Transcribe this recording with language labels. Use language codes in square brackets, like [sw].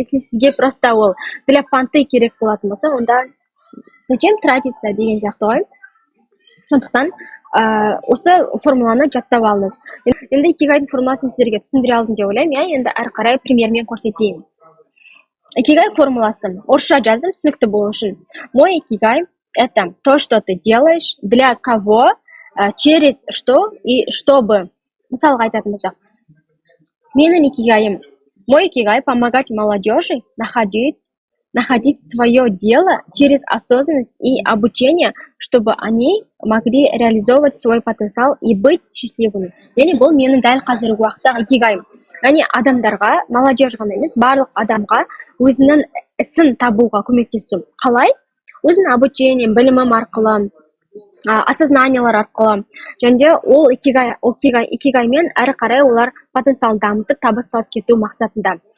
[kk] Если сізге просто ол для понты керек болатын болса, онда [ru] зачем тратиться [kk] деген сияқты ғой. Сондықтан осы формуланы жаттап алыңыз. Енді икигайдың формуласын сіздерге түсіндіре алдым деп ойлаймын. Енді әрі қарай примермен көрсетейін. Икигай формуласы. Орысша жаздым түсінікті болу үшін. [ru] Мой икигай это то, что ты делаешь, для кого, через что и чтобы. [kk] Мысалға айтатын болсақ. Менің икигайым. [ru] Мой икигай помогать молодежи находить свое дело через осознанность и обучение, чтобы они могли реализовывать свой потенциал и быть счастливыми. [kk] Яғни бұл менің дәл қазіргі уақыттағы икигайым. Яғни адамдарға, молодежь ғана емес, барлық адамға өзінің ісін табуға көмектесу. Қалай? Өзінің обучением, білімім арқылы, осознаниялар арқылы. Және де ол икигаймен әрі қарай олар потенциалын дамытып, табыс тауып кету мақсатында.